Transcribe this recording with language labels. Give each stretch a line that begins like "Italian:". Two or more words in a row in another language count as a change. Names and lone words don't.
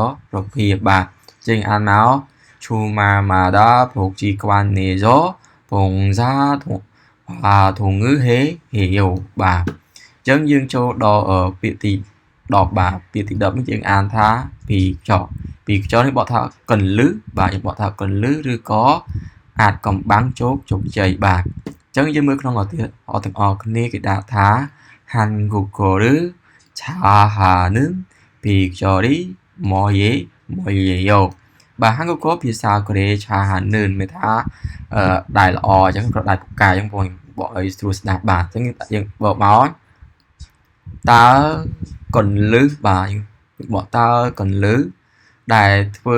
Khmer: ភាពបាទចេញអានមកឈូម៉ាម៉ាដាភុកជីខ្វាន់ណេសផុងសាធងឺហេយូបាទអញ្ចឹងយើងចូលដល់ពាក្យទី10បាទពាក្យទី10នេះយើងអានថាពីខ្យល់នេះបកថាកន្លឹះបាទយើងបកថាកន្លឹះឬក៏អាចកំបាំងជោគជ័យបាទអញ្ចឹងយើងមើលក្នុងឧទាហរណ៍ទាំងអស់គ្នាគេដាក់ថា 한국어를
Korean: 잘하는 비결이 뭐예요
Khmer: បាទ 한국어 ភាសាកូរ៉េ 잘하는 មានថាដែលល្អអញ្ចឹងក៏ដែលពូកែអញ្ចឹងបងបកឲ្យស្រួលស្ដាប់ បាទអញ្ចឹងយើងបកមកតើកន្លឹះបាទបកតើកន្លឹះដែលធ្វើ